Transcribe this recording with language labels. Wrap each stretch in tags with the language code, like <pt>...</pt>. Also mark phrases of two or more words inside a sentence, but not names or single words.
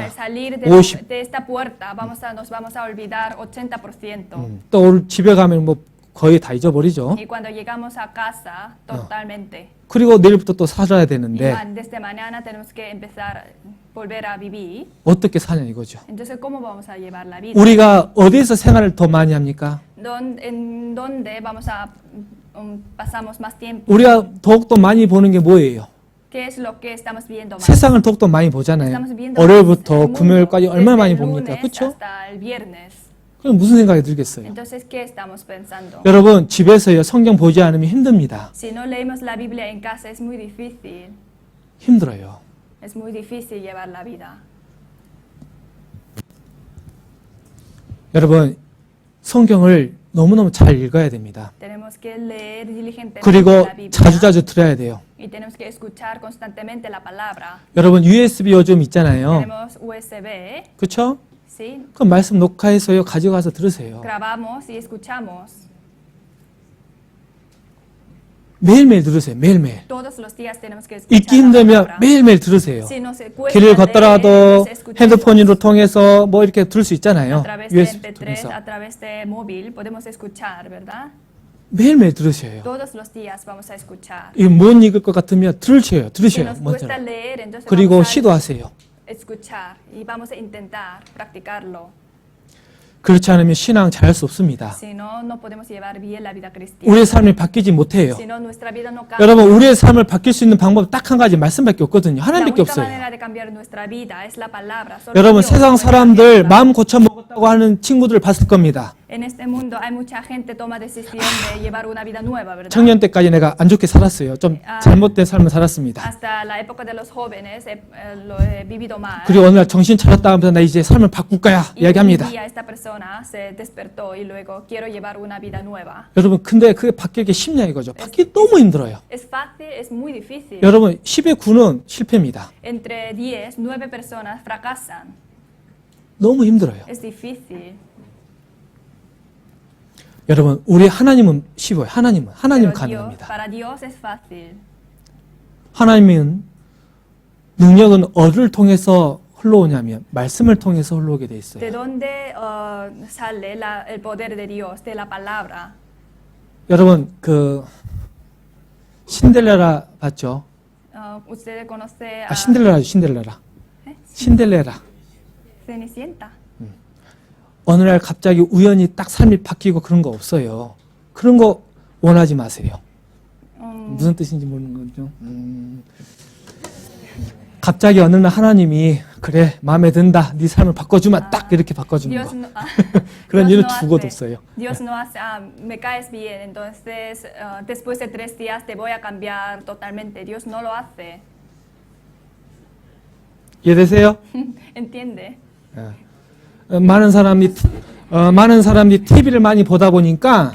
<es>al salir de, 50. de esta puerta, nos vamos a olvidar 80%.</es> <ko>또 오늘 집에 가면 뭐 거의 다 잊어버리죠.</ko> <es>Y cuando llegamos a casa, totalmente.</es> <ko>그리고 내일부터 또 살아야</ko> <es>Y</es> <ko>되는데</ko> <es>desde mañana tenemos que empezar, volver a vivir.</es> <ko>어떻게 사냐 이거죠.</ko> <es>Entonces, ¿cómo vamos a llevar la vida?</es> <ko>우리가 어디에서 생활을 더 많이 합니까?</ko> <es>¿En dónde pasamos más tiempo?</es> <ko>우리가 더욱더 많이 보는 게 뭐예요?</ko> <es>¿Qué es lo que estamos viendo más?</es> <ko>세상을 더욱더 많이 보잖아요.</ko> <es>Estamos viendo</es> <ko>월요일부터</ko> <es>el mundo,</es> <ko>금요일까지 얼마나 많이</ko> <es>desde el</es> <ko>봅니까?</ko> <es>lunes</es> <ko>그렇죠?</ko> <es>hasta el viernes.</es> <ko>그럼 무슨 생각이 들겠어요?</ko> <es>Entonces, ¿qué estamos pensando?</es> <ko>여러분 집에서요 성경 보지 않으면 힘듭니다.</ko> <es>Si no leemos la Biblia en casa es muy difícil.</es> <ko>힘들어요.</ko> <es>Es muy difícil llevar la vida.</es> <ko>여러분 성경을 너무너무 잘 읽어야 됩니다.</ko> <es>Tenemos que leer diligentemente</es> <ko>그리고</ko> <es>la Biblia</es> <ko>자주자주 들어야 돼요.</ko> <es>y tenemos que escuchar constantemente la palabra.</es> <ko>여러분 USB 요즘 있잖아요.</ko> <es>Tenemos USB,</es> <ko>그렇죠?</ko> <es>¿sí?</es> <ko>그럼 말씀 녹화해서요 가져가서 들으세요.</ko> <es>Grabamos y escuchamos.</es> <ko>매일매일 들으세요. 매일매일.</ko> <es>Todos los días tenemos que</es> <ko>읽기</ko> <es>escuchar la</es> <ko>힘들면</ko> <es>palabra.</es> <ko>매일매일 들으세요.</ko> <es>Si nos cuesta</es> <ko>길을</ko> <es>leer,</es> <ko>걷더라도</ko> <es>entonces escuchemos.</es> <ko>핸드폰으로 통해서 뭐 이렇게 들을 수 있잖아요.</ko> <es>A través de USB MP3,</es> <ko>통해서.</ko> <es>a través de móvil podemos escuchar, ¿verdad?</es> <ko>매일매일 들으셔요.</ko> <es>Todos los días vamos a escuchar.</es> <ko>이거 못 읽을 것 같으면 들으셔요.</ko> <es>Si</es> <ko>들으셔요.</ko> <es>nos</es> <ko>먼저.</ko> <es>cuesta leer, entonces</es> <ko>그리고</ko> <es>vamos a</es> <ko>시도하세요.</ko> <es>escuchar y vamos a intentar practicarlo.</es> <ko>그렇지 않으면 신앙 잘할 수 없습니다.</ko> <es>Si no, no podemos llevar bien la vida cristiana.</es> <ko>우리의 삶이 바뀌지 못해요.</ko> <es>Si no, nuestra vida no cambia.</es> <ko>여러분 우리의 삶을 바뀔 수 있는 방법 딱 한 가지 말씀밖에 없거든요.</ko> <es>La</es> <ko>하나님밖에</ko> <es>única</es> <ko>없어요.</ko> <es>manera de cambiar nuestra vida es la palabra. Solo</es> <ko>여러분</ko> <es>Dios</es> <ko>세상</ko> <es>puede</es> <ko>사람들</ko> <es>cambiarla.</es> <ko>마음 고쳐 먹었다고 하는 친구들 봤을 겁니다.</ko> <es>En este mundo hay mucha gente toma decisión de llevar una vida nueva, ¿verdad?</es> <ko>청년 때까지 내가 안 좋게 살았어요. 좀 잘못된 삶을 살았습니다.</ko> <es>Hasta la época de los jóvenes lo he vivido mal.</es> <ko>그리고 어느 날 정신 차렸다 하면서 나 이제 삶을 바꿀 거야</ko> <es>Y un</es> <ko>이야기합니다.</ko> <es>día esta persona se despertó y luego quiero llevar una vida nueva.</es> <ko>여러분 근데 그게 바뀌기 쉽냐 이거죠. 바뀌기 너무 힘들어요.</ko> <es>Es fácil, es muy difícil.</es> <ko>여러분 10의 9는 실패입니다.</ko> <es>Entre 10, 9 personas fracasan.</es> <ko>너무 힘들어요.</ko> <es>Es difícil.</es> <ko>여러분, 우리 하나님은 쉬워요. 하나님</ko> <es>Pero</es> <ko>가능합니다.</ko> <es>para Dios es fácil.</es> <ko>하나님은 능력은 어디를 통해서 흘러오냐면 말씀을 통해서 흘러오게 돼</ko> <es>¿De</es> <ko>있어요.</ko> <es>dónde sale el poder de Dios? De la palabra.</es> <ko>여러분 그 신데렐라 봤죠?</ko> <es>¿Usted conoce</es> <ko>아 신데렐라 ¿eh? 신데렐라.</ko> <es>Cenicienta?</es> <ko>어느 날 갑자기 우연히 딱 삶이 바뀌고 그런 거 없어요. 그런 거 원하지 마세요. 무슨 뜻인지 모르는 거죠. 갑자기 어느 날 하나님이 그래 마음에 든다, 네 삶을 바꿔주면 딱 이렇게 바꿔주는</ko> <es>Dios</es> <ko>거.</ko> <es>no,</es> <ko>그런</ko> <es>Dios</es> <ko>일은</ko> <es>no</es> <ko>두고도</ko> <es>hace.</es> <ko>없어요.</ko> <es>Dios no hace, me caes bien, entonces después de 3 días te voy a cambiar totalmente. Dios no lo hace.</es> <ko>이해되세요?</ko> <es>¿Entiende?</es> <ko>많은 사람이 TV를 많이 보다 보니까</ko>